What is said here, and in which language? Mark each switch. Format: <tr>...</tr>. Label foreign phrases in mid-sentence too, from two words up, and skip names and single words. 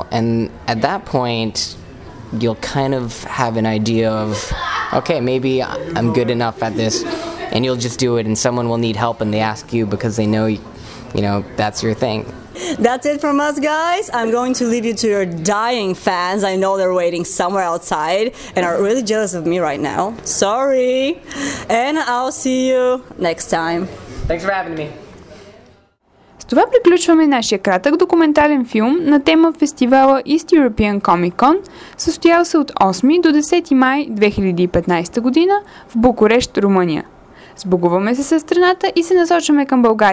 <en>And at that point, you'll kind of have an idea of, okay, maybe I'm good enough at this, and you'll just do it, and someone will need help and they ask you because they know, you know, that's your thing. That's it from us, guys. I'm going to leave you to your dying fans. I know they're waiting somewhere outside and are really jealous of me right now. Sorry. And I'll see you next time. Thanks for having me.</en> <bg>С това приключваме нашия кратък документален филм на тема фестивала East European Comic Con, състоял се от 8 до 10 май 2015 година в Букурещ, Румъния. Сбогуваме се със страната и се насочваме към България.</bg>